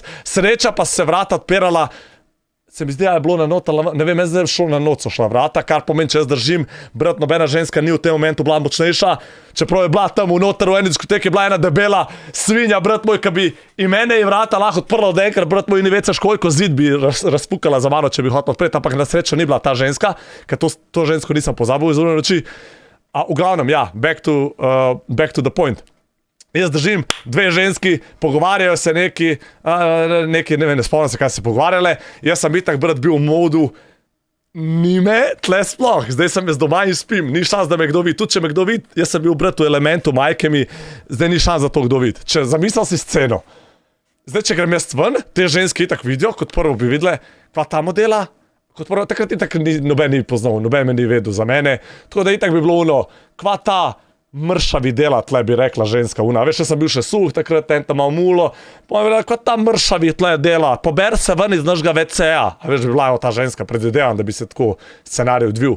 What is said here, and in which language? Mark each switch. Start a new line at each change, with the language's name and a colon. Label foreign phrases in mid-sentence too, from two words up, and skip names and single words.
Slovenian: Sreča pa se vrata odpirala, se mi zdi, da je bilo na noter, ne vem, jaz zdaj šel na noč, so šla vrata, kar pomeni, če jaz držim, brat, nobena ženska ni v tem momentu bila močnejša, čeprav je bila tam v noter, v eni diskoteki je bila ena debela svinja, brat moj, ki bi in mene in vrata lahko odprla od enkrat, brat moj, ni več koliko zid bi razpukala za mano, če bi hotel odpreti, ampak na srečo ni bila ta ženska, ker to žensko nisem pozabil iz ure noči. A v glavnem, ja,
English: back to the point.
Slovenian: Jaz držim, dve ženski, pogovarjajo se neki, ne vem, ne spomnim se, kaj se pogovarjale, jaz sem itak, brat, bil v modu, ni me tle sploh, zdaj sem jaz doma in spim, ni šans, da me kdo vidi, tudi če me kdo vidi, jaz sem bil, brat, v elementu
Croatian: majke mi,
Slovenian: zdaj ni šans za to kdo vidi, če zamislil si sceno, zdaj, če grem jaz ven, te ženski itak vidijo, kot prvo bi videle, kva ta modela, kot prvo, takrat itak noben ni poznal, noben me ni vedel za mene, tako da itak bi bilo ono, kva ta mršavi dela, tle bi rekla ženska, veš, jaz sem bil še suh, takrat tam malo mulo, pa mi rekla, kva ta mršavi tle dela, pober se ven iz našega WC-ja, a veš, bi bila ta ženska, predvidevam, da bi se tako scenarij odvil.